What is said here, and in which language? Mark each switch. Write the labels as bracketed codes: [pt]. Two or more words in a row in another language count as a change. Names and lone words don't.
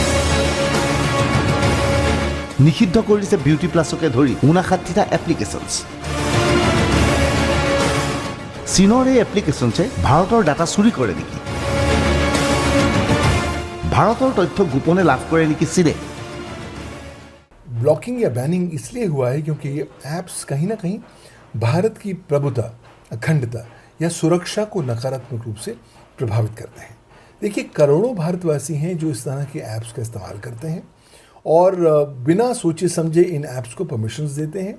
[as] নিষিদ্ধ কৰি দিছে বিউটি প্লাছকে ধৰি 59টা এপ্লিকেশ্যনছ। চীনৰ এই এপ্লিকেশ্যনছে ভাৰতৰ ডাটা চুৰি কৰে নেকি? ভাৰতৰ তথ্য গোপনে লাভ কৰে নেকি চীনে? [hi] ब्लॉकिंग या बैनिंग इसलिए हुआ है क्योंकि ये ऐप्स कहीं ना कहीं भारत की प्रभुता, अखंडता या सुरक्षा को नकारात्मक रूप से प्रभावित करते हैं। देखिए, करोड़ों भारतवासी हैं जो इस तरह के ऐप्स का इस्तेमाल करते हैं और बिना सोचे समझे इन ऐप्स को परमिशंस देते हैं।